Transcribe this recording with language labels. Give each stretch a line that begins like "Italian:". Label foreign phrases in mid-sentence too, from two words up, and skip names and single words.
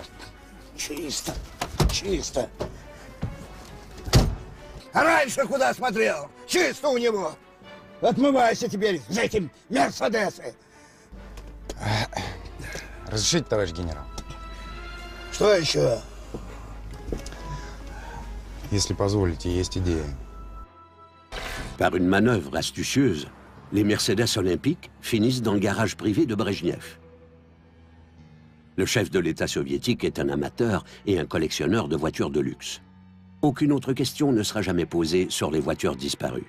Russian: Чисто. А раньше куда смотрел? Чисто у него. Отмывайся теперь за этим Мерседесы. Разрешите, товарищ генерал? Что еще? Если позволите, есть идея.
French: Par une manœuvre astucieuse, les Mercedes olympiques finissent dans le garage privé de Brejnev. Le chef de l'État soviétique est un amateur et un collectionneur de voitures de luxe. Aucune autre question ne sera jamais posée sur les voitures disparues.